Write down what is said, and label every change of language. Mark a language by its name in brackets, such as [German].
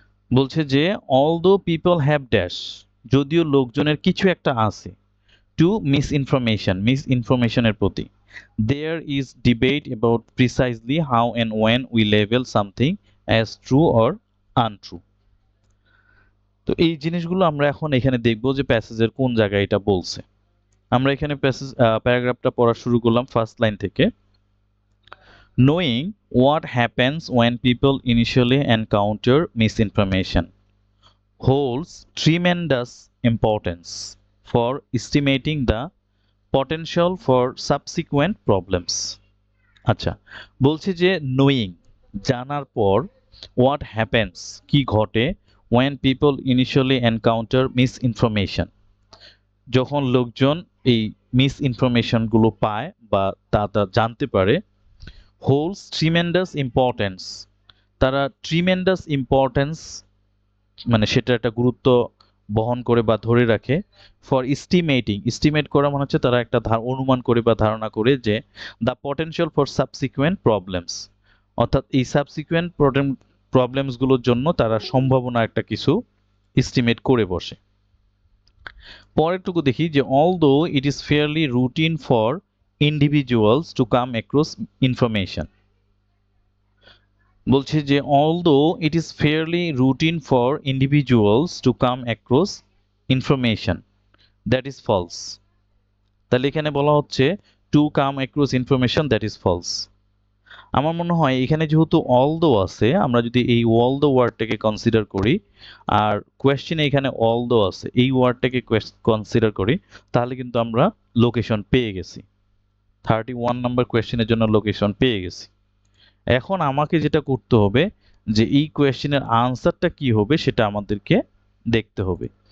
[Bangla] বলছে যে [English] although people have dash, [Bangla] যদিও লোকজনের কিছু একটা আছে, [English] To miss ইনফরমেশনের প্রতি, there is debate about precisely how and when we level something as true or untrue. [Bangla] তো এই জিনিসগুলো আমরা এখন এখানে দেখব যে প্যাসেজের কোন জায়গায় এটা বলছে। আমরা এখানে প্যারাগ্রাফটা পড়া শুরু করলাম ফার্স্ট লাইন থেকে। [English] Knowing what happens when people initially encounter misinformation holds tremendous importance for estimating the potential for subsequent problems. [Bangla] আচ্ছা, বলছে যে knowing, জানার পর, [English] what happens, [Bangla] কি ঘটে, [English] when people initially encounter misinformation, [Bangla] যখন লোকজন এই মিসইনফরমেশন গুলো পায় বা তা জানতে পারে, [English] holds tremendous importance, [Bangla] তারা tremendous importance মানে সেটা একটা গুরুত্ব বহন করে বা ধরে রাখে, ফর estimate করা মানে হচ্ছে তারা একটা অনুমান করে বা ধারণা করে যে [English] the potential for subsequent problems, [Bangla] অর্থাৎ এই সাবসিকুয়েন্ট প্রবলেমস গুলোর জন্য তারা সম্ভাবনা একটা কিছু এস্টিমেট করে বসে। পরেরটুকু দেখি যে [English] although it is fairly routine for individuals to come across information, [Bangla] বলছে যে [English] although it is fairly routine for individuals to come across information that is false, [Bangla] তাহলে এখানে বলা হচ্ছে [English] to come across information that is false। [Bangla] আমার মনে হয় এখানে যেহেতু although আছে, আমরা যদি এই although ওয়ার্ডটাকে কনসিডার করি, আর কোয়েশ্চেনে এখানে although আছে, এই ওয়ার্ডটাকে কনসিডার করি, তাহলে কিন্তু আমরা লোকেশন পেয়ে গেছি। 31 নম্বর কোয়েশ্চেনের জন্য লোকেশন পেয়ে গেছি। এখন আমাকে যেটা করতে হবে, যে এই কোয়েশ্চেনের আনসারটা কি হবে সেটা আমাদেরকে দেখতে হবে।